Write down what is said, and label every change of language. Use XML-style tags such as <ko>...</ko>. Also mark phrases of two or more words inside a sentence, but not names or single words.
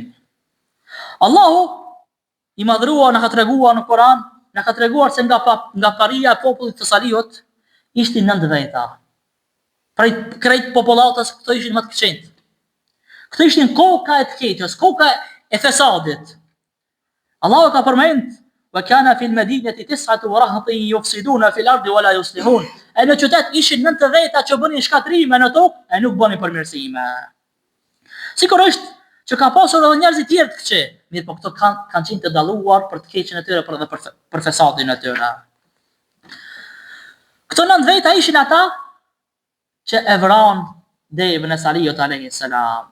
<sq>Allahu i madhruar në ka treguar në Kur'an, në ka treguar se nga paria e popullit të Salihut ishte 9 veta. Prej krejt popullatës këto ishin më të këqenjt. Këto ishin koka e të keqës, koka e fesadit.</sq> <ar>Allahu ka përmend وكان في المدينة 9 رهط يفسدون في الأرض ولا يصلحون.</ar> <sq>E në qytet ishin 9 veta që bënin shkatrime në tokë e nuk bënin përmirësime. Sigurisht që ka pasur edhe njerëz të tjerë të këqij, mirë po këto kanë qenë të dalluar për të keqen e tyre për fesadin e tyre. Këto 9 veta ishin ata që e vran devën e Salihut</sq> <ar>عليه السلام.</ar>